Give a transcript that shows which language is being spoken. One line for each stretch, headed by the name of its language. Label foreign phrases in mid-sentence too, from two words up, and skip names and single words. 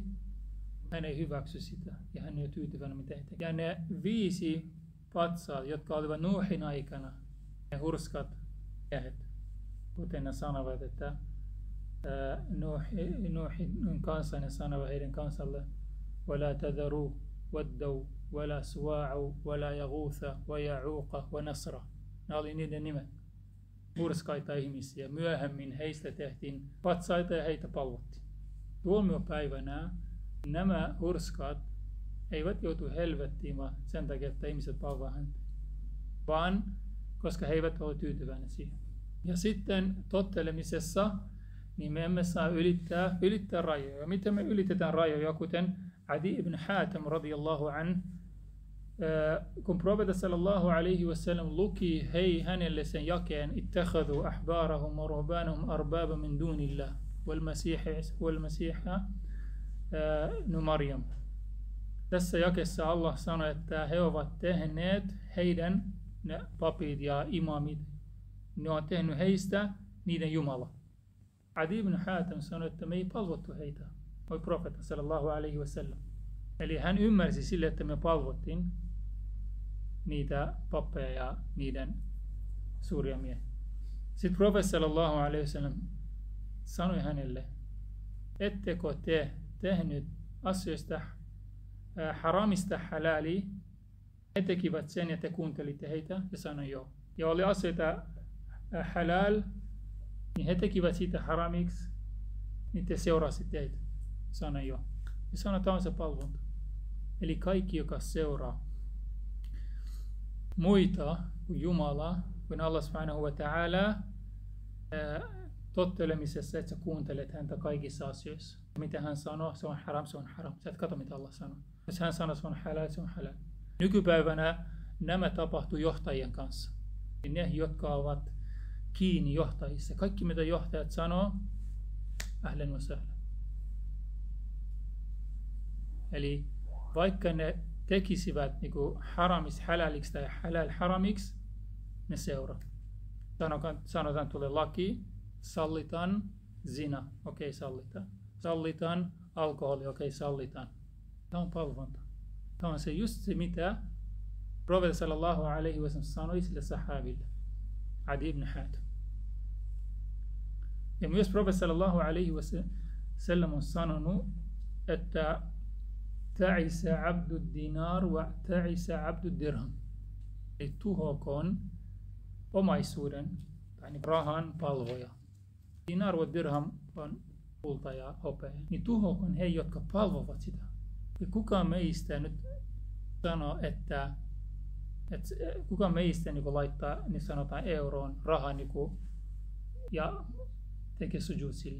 Finnish: Hän ei hyväksy sitä ja hän ei ole tyytyväinen mitä he tekevät. Ja ne 5 patsaat, jotka olivat Nuuhin aikana, ne hurskat miehet, kuten ne sanovat, että Nuuhin kanssa ne sanovat heidän kansalle
Arabic: وَلَا تَذَرُوا وَدَّوْا وَلَا سُوَاعُوا وَلَا يَغُوثَ وَيَعُوقَ وَنَسْرَ.
Finnish: Nämä oli niiden nimet. Hurskaita ihmisiä. Myöhemmin heistä tehtiin patsaita ja heitä palvottiin. Tuomiopäivänä nämä hurskaat eivät joutu helvettiin sen takia, että ihmiset palvovat häntä, vaan koska he eivät ole tyytyväisiä siihen. Ja sitten tottelemisessa niin me emme saa ylittää rajoja. Miten me ylitetään rajoja, kuten Adi ibn Hatim
Arabic: رضي الله عن,
Finnish: kun profeetta
Arabic: صلى الله عليه وسلم
Finnish: luki hänelle sen jakeen
Arabic: اتخذوا أحبارهم ورهبانهم أربابا من دون الله والمسيح ابن مريم.
Finnish: Tässä jakeessa Allah sanoi, että he ovat tehneet heidän ne papit ja imamit, ne on tehnyt heistä niiden Jumala. Adi ibn Hatim sanoi, että me ei palvottu heitä, oi profeetta
Arabic: صلى الله عليه وسلم.
Finnish: Eli hän ymmärsi sille, että me palvottiin niitä pappeja ja niiden suuria miehiä. Sitten profeetta
Arabic: صلى الله عليه وسلم
Finnish: sanoi hänelle, ettekö te tehnyt asioista haramista halali? He tekivät sen ja te kuuntelitte heitä ja sanoi joo. Ja oli asioita halal, niin he tekivät siitä haramiksi, niin te seurasitte heitä. Sanoi joo. Ja sanotaan on se palvonta. Eli kaikki, joka seuraa muita kuin Jumala, kuin Allah
Arabic: سبحانه وتعالى,
Finnish: tottelemisessa, että sä kuuntelet häntä kaikissa asioissa. Mitä hän sanoo, se on haram, se on haram. Sä et katso, mitä Allah sanoo. Jos hän sanoo, se on halal, se on halal. Nykypäivänä nämä tapahtuu johtajien kanssa. Ja ne, jotka ovat kiinni johtajissa. Kaikki, mitä johtajat sanoo,
Arabic: أهلا وسهلا.
Finnish: Eli vaikka ne tekisivät niin haramis halaliksi tai halal haramiksi, ne seuraa. Sanotaan tulee laki, sallitaan zina, okei sallitaan. Sallitaan alkoholi, okei sallitaan. Tämä on palvonta. Tämä on se just se, mitä profeetta
Arabic: صلى الله عليه وسلم
Finnish: sanoi sille sahabille, Adi ibn Hatim. Ja myös profeetta
Arabic: صلى الله عليه وسلم
Finnish: on sanonut, että
Arabic: تعس عبد دينار وتعس عبد درهم.
Finnish: Eli tuhokoon omaisuuden, tai rahan palvoja.
Arabic: دينار ودرهم
Finnish: on kulta ja hopea. Niin tuhokoon he, jotka palvovat sitä. Ja kukaan meistä nyt sanoo, että kukaan meistä niin laittaa, niin sanotaan euroon rahaa niin ja tekee sujud sille.